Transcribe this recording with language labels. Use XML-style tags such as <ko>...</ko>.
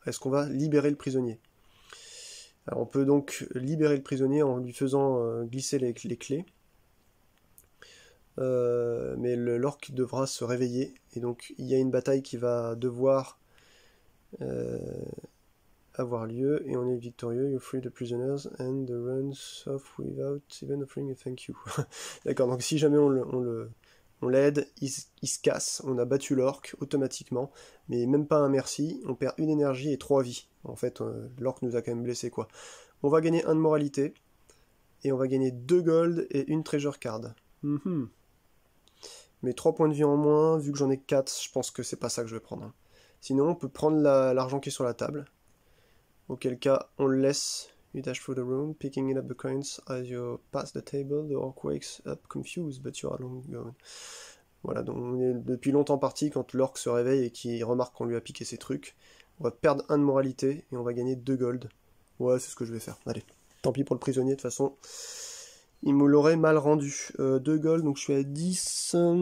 <fr>Est-ce qu'on va libérer le prisonnier? Alors, on peut donc libérer le prisonnier en lui faisant glisser les clés. Mais l'orc devra se réveiller, et donc il y a une bataille qui va devoir avoir lieu, et on est victorieux.</fr> <en>You free the prisoners and the runs off without even offering a thank you.</en> <fr>D'accord, donc si jamais on l'aide, il se casse, on a battu l'orc automatiquement, mais même pas un merci, on perd une énergie et 3 vies. En fait, l'orc nous a quand même blessé quoi. On va gagner 1 de moralité, et on va gagner 2 gold et une treasure card. Mais 3 points de vie en moins, vu que j'en ai 4, je pense que c'est pas ça que je vais prendre. Sinon, on peut prendre l'argent qui est sur la table. Auquel cas, on le laisse.</fr> <en>You dash through the room, picking up the coins as you pass the table. The orc wakes up confused, but you are long gone.</en> <fr>Voilà, donc on est depuis longtemps parti quand l'orc se réveille et qu'il remarque qu'on lui a piqué ses trucs. On va perdre 1 de moralité et on va gagner 2 gold. Ouais, c'est ce que je vais faire. Allez, tant pis pour le prisonnier, de toute façon. Il me l'aurait mal rendu. 2 gold, donc je suis à 10.</fr>